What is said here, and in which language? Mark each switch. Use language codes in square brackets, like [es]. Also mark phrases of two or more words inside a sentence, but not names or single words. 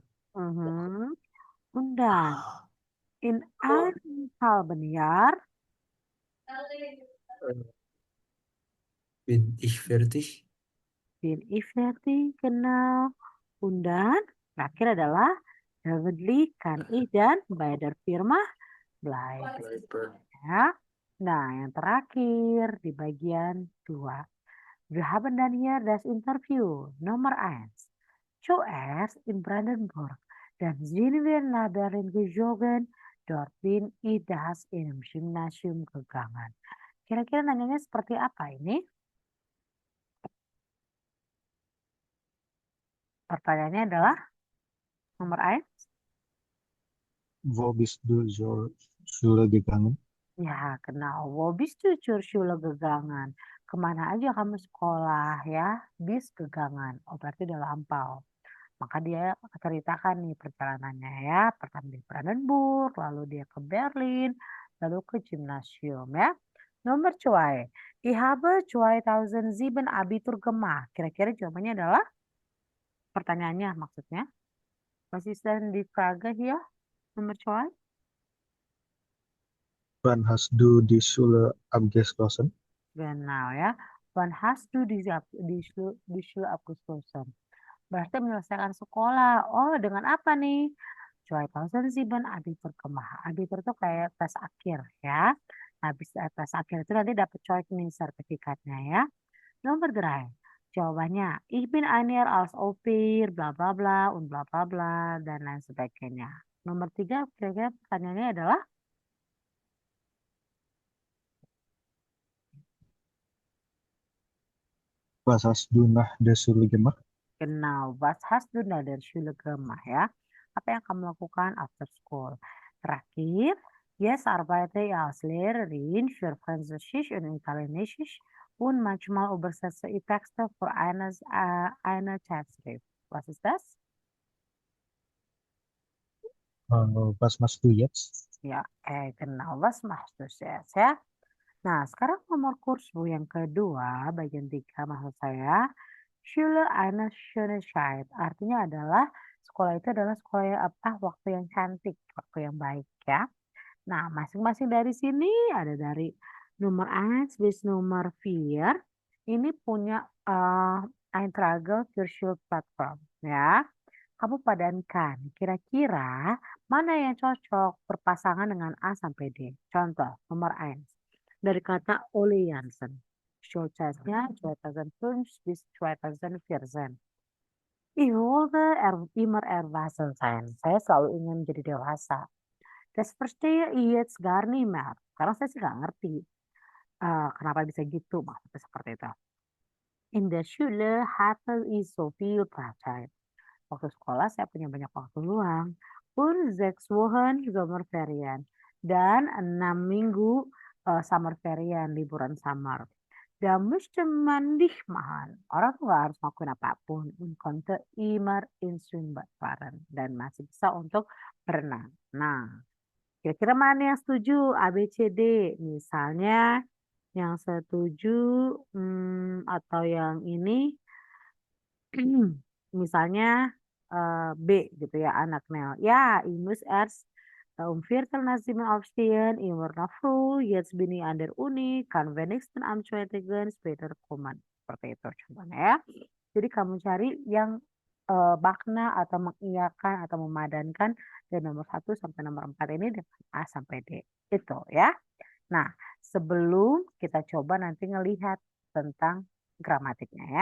[de] Und dann in einem halben Jahr Bin ich fertig. bin ich fertig. Genau. Und dann [id] Terakhir adalah [de] Hoffentlich kann ich dann bei der Firma bleiben. Bleiben. [id] Ya. Nah, yang terakhir di bagian 2. [de] Wir haben dann hier das Interview Nomor 1. Zuerst in Brandenburg. Dann sind wir nach Berlin gezogen. Dort bin ich das im Gymnasium gegangen. [id] Kira-kira nanyanya seperti apa ini? Pertanyaannya adalah nomor 1. [de] Wo bist du zur Schule gegangen? Ya, genau. Wo bist du zur Schule gegangen? [id] Kemana aja kamu sekolah ya? [de] Bis gegangen. [id] Oh, berarti udah lampau. Maka dia ceritakan nih perjalanannya ya. Pertama di Brandenburg, lalu dia ke Berlin, lalu ke Gymnasium ya. Nomor 2. [de] Ich habe 2007 Abitur gemacht. [id] Kira-kira jawabannya adalah pertanyaannya maksudnya. [de] Was ist denn die Frage hier? [id] Nomor 2. [de] Wann hast du die Schule abgeschlossen? Genau ya. Wann hast du die Schule abgeschlossen? [id] Berarti menyelesaikan sekolah. Oh, dengan apa nih? 2007 [de] Abitur gemacht. [id] Abitur itu kayak tes akhir ya. Habis tes akhir itu nanti dapat nih sertifikatnya ya. Nomor 3. Jawabannya, [de] ich bin ein Jahr als Au pair, bla bla bla, und bla bla bla, [id] dan lain sebagainya. Nomor 3, kira-kira pertanyaannya adalah, [de] Was hast du nach der Schule gemacht? genau, was hast du nach der Schule gemacht ya? [id] Apa yang kamu lakukan [en] after school? [id] Terakhir, yes, [de] arbeite ich als Lehrerin für Französisch und Italienisch und manchmal übersetze ich Texte für eine Zeitschrift. Was ist das? Was machst du jetzt? Ya, genau, was machst du jetzt ya? [id] Nah, sekarang nomor kursu yang kedua, bagian 3 maksud saya. [de] Schule eine schöne Zeit. [id] Artinya adalah sekolah itu adalah sekolah yang apa? Waktu yang cantik, waktu yang baik ya. Nah, masing-masing dari sini ada dari nomor 1 bis nomor 4. Ini punya [de] Eintrage für Schulplatform [id] ya. Kamu padankan. Kira-kira mana yang cocok berpasangan dengan A sampai D? Contoh, nomor 1. Dari kata Ole Jansen. [de] Schulzeitnya 2005 bis 2014. Ich wollte immer erwachsen sein. [id] Saya selalu ingin menjadi dewasa. [de] Das verstehe ich jetzt gar nicht mehr. [id] Karena saya sih nggak ngerti kenapa bisa gitu. Maksudnya seperti itu. [de] In der Schule hatte ich so viel Freizeit. [id] Waktu sekolah saya punya banyak waktu luang. [de] Und 6 Wochen Sommerferien. [id] Dan 6 minggu Sommerferien, liburan summer. [de] Da müsste man nicht machen. [id] Orang tuh nggak harus ngelakuin apapun. [de] Und konnte immer in Schwimmbad fahren. [id] Dan masih bisa untuk berenang. Nah, kira-kira mana yang setuju? A, B, C, D. Misalnya yang setuju atau yang ini misalnya B gitu ya, anak Nel. Ya, [de] ich muss erst Viertel nach 7 aufstehen, immer noch früh, jetzt bin ich an der Uni, kann wenigstens am zweiten später kommen. [id] Seperti itu contohnya ya. Jadi kamu cari yang makna atau mengiyakan atau memadankan dari nomor 1 sampai nomor 4 ini dengan A sampai D. Itu ya. Nah, sebelum kita coba nanti ngelihat tentang gramatiknya ya.